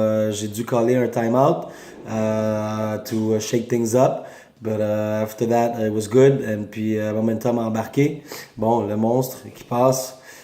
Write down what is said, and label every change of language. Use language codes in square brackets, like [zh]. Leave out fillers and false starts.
[fr] J'ai dû caller un timeout [en] to shake things up. But after that, it was good. [fr] And puis, momentum embarqué. Bon, le monstre qui passe.